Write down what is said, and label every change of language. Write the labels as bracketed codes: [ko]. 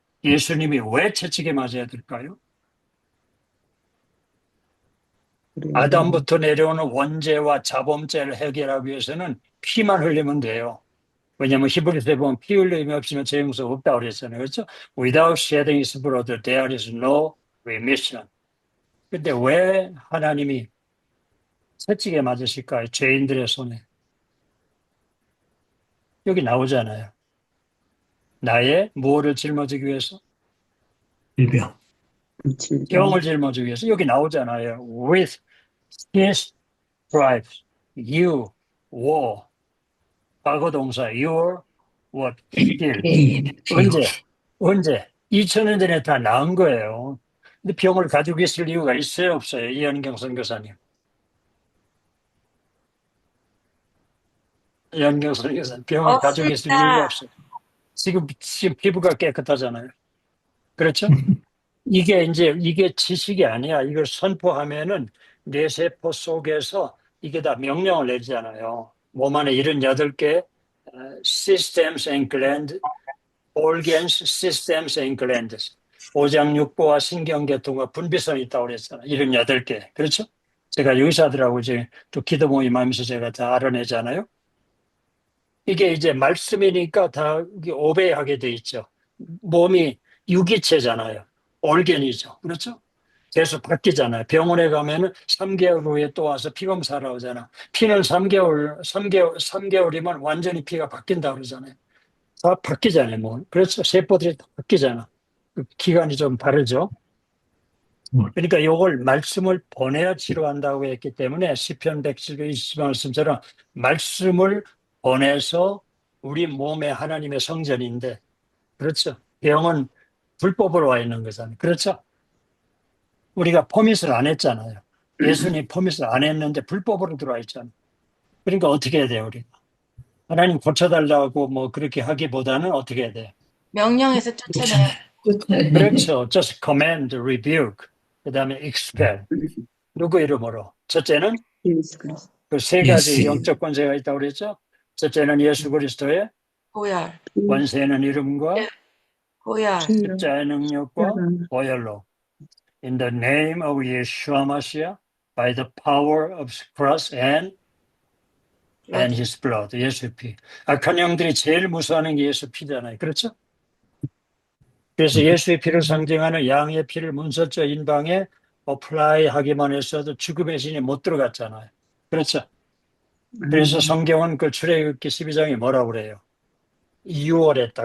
[ko] 예수님이 왜 채찍에 맞아야 될까요? 아담부터 내려오는 원죄와 자범죄를 해결하기 위해서는 피만 흘리면 돼요. 왜냐하면 히브리서에 보면 피 흘림이 없으면 죄 용서 없다고 그랬잖아요. 그렇죠? [en] Without shedding his blood, there is no remission. [ko] 근데 왜 하나님이 채찍에 맞으실까요? 죄인들의 손에. 여기 나오잖아요. 나의 무엇을 짊어지기 위해서? 일병. 병을 짊어지기 위해서. 여기 나오잖아요. [en] With his stripes, you were. [ko] 과거 동사, [en] your what? healed. [ko] 언제? 2000년 전에 다 나은 거예요. 근데 병을 가지고 있을 이유가 있어요, 없어요? 이현경 선교사님. 이현경 선교사님, 병을 가지고 있을 이유가 없어요. 지금 피부가 깨끗하잖아요. 그렇죠? 이게 지식이 아니야. 이걸 선포하면은 내 세포 속에서 이게 다 명령을 내잖아요. 몸 안에 78개 [en] systems and glands, organs, systems and glands. [ko] 오장 육부와 신경계통과 분비성이 있다고 그랬잖아요. 78개. 그렇죠? 제가 의사들하고 이제 또 기도 모임 하면서 제가 다 알아내잖아요. 이게 이제 말씀이니까 다 이게 오배하게 돼 있죠. 몸이 유기체잖아요. 올겐이죠. 그렇죠? 계속 바뀌잖아요. 병원에 가면은 3개월 후에 또 와서 피검사를 하잖아. 피는 3개월이면 완전히 피가 바뀐다 그러잖아요. 다 바뀌잖아요. 뭐. 그렇죠. 세포들이 다 바뀌잖아. 그 기간이 좀 다르죠. 그러니까 이걸 말씀을 보내야 치료한다고 했기 때문에 시편 120 말씀처럼 말씀을 보내서 우리 몸의 하나님의 성전인데, 그렇죠. 병은 불법으로 와 있는 거잖아요. 그렇죠. 우리가 포밋을 안 했잖아요. 예수님 포밋을 안 했는데 불법으로 들어와 있잖아요. 그러니까 어떻게 해야 돼요, 우리가? 하나님 고쳐달라고 뭐 그렇게 하기보다는 어떻게 해야 돼요? 명령해서 쫓아내요. 그렇죠. [en] Just command, rebuke, [ko] 그 다음에 [en] expel. [ko] 누구 이름으로? 첫째는 예수 그리스도. 그 세 가지 예수. 영적 권세가 있다고 그랬죠? 첫째는 예수 그리스도의 보혈, 권세는 이름과 보혈, 십자의 능력과 보혈로. [en] In the name of Yeshua Mashiach, by the power of His cross and His blood. [ko] 예수 피. 악한 영들이 제일 무서워하는 게 예수 피잖아요. 그렇죠? 그래서 예수의 피를 상징하는 양의 피를 문설자 인방에 어플라이 하기만 했어도 죽음의 신이 못 들어갔잖아요. 그렇죠? 그래서 성경은 그 출애굽기 12장에 뭐라고 그래요? 유월했다.